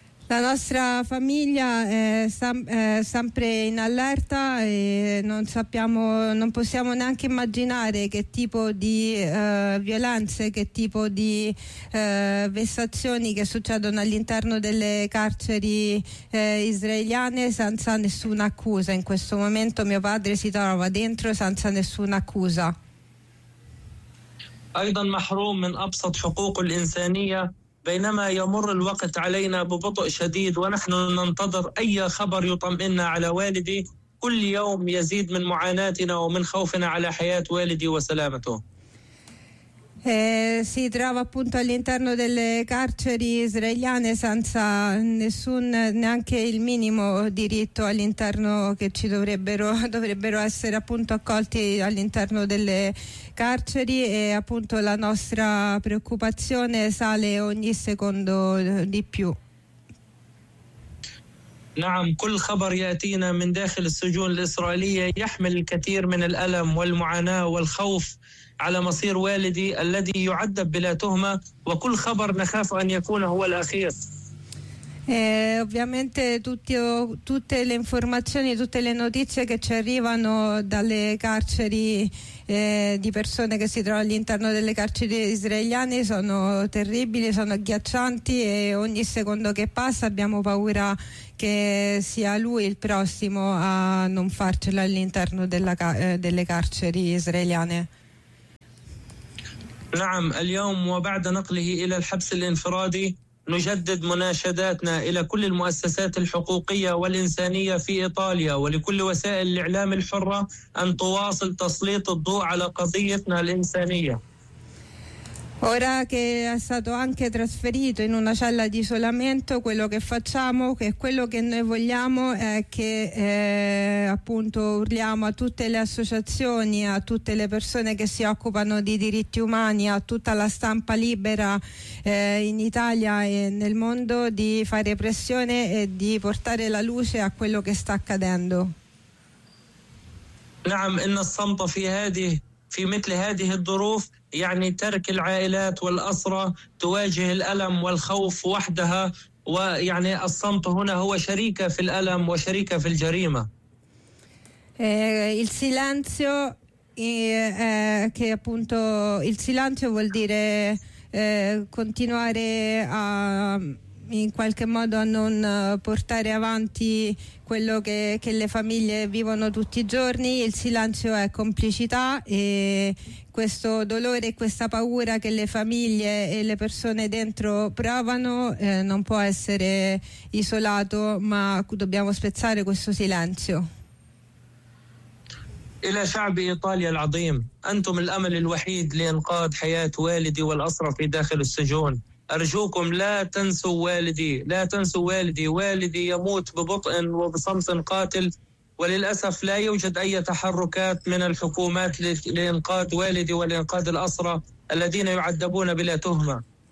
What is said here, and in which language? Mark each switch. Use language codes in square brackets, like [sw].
[it] La nostra famiglia è sempre in allerta e non sappiamo, non possiamo neanche immaginare che tipo di violenze, che tipo di vessazioni che succedono all'interno delle carceri israeliane senza nessuna accusa. In questo momento mio padre si trova dentro senza nessuna accusa. [ar] أيضا محروم من أبسط حقوق الإنسانية بينما يمر الوقت علينا ببطء شديد ونحن ننتظر أي خبر يطمئننا على والدي كل يوم يزيد من معاناتنا ومن خوفنا على حياة والدي وسلامته. [it] Si trova appunto all'interno delle carceri israeliane senza nessun, neanche il minimo diritto all'interno che ci dovrebbero essere appunto accolti all'interno delle carceri e appunto la nostra preoccupazione sale ogni secondo di più. [ar] نعم كل خبر يأتينا من داخل السجون الإسرائيلية يحمل الكثير من الألم والمعاناة والخوف على مصير والدي الذي يعذب بلا تهمة وكل خبر نخاف أن يكون هو الأخير. [it] Ovviamente tutte le informazioni, tutte le notizie che ci arrivano dalle carceri di persone che si trovano all'interno delle carceri israeliane sono terribili, sono agghiaccianti e ogni secondo che passa abbiamo paura che sia lui il prossimo a non farcela all'interno delle carceri israeliane. [ar] نعم اليوم وبعد نقله إلى الحبس الانفرادي نجدد مناشداتنا إلى كل المؤسسات الحقوقية والإنسانية في إيطاليا ولكل وسائل الإعلام الحرة أن تواصل تسليط الضوء على قضيتنا الإنسانية. [it] Ora che è stato anche trasferito in una cella di isolamento, quello che facciamo, che quello che noi vogliamo è che appunto urliamo a tutte le associazioni, a tutte le persone che si occupano di diritti umani, a tutta la stampa libera in Italia e nel mondo di fare pressione e di portare la luce a quello che sta accadendo. [ar] نعم إن الصمت في مثل هذه الظروف يعني ترك العائلات والأسرى تواجه الألم والخوف وحدها ويعني الصمت هنا هو شريكة في الألم وشريكة في الجريمة. [it] Il silenzio, che appunto il silenzio vuol dire continuare a in qualche modo a non portare avanti quello che le famiglie vivono tutti i giorni. Il silenzio è complicità e questo dolore e questa paura che le famiglie e le persone dentro provano non può essere isolato, ma dobbiamo spezzare questo silenzio. [ar] إلى شعب إيطاليا العظيم، أنتم الأمل الوحيد لإنقاذ حياة والدي والأسرى في داخل السجون. أرجوكم لا تنسوا والدي، لا تنسوا والدي، والدي يموت ببطء وبصمت قاتل، وللأسف لا يوجد أي تحركات من الحكومات لإنقاذ والدي ولإنقاذ الأسرى الذين يعذبون بلا تهمة.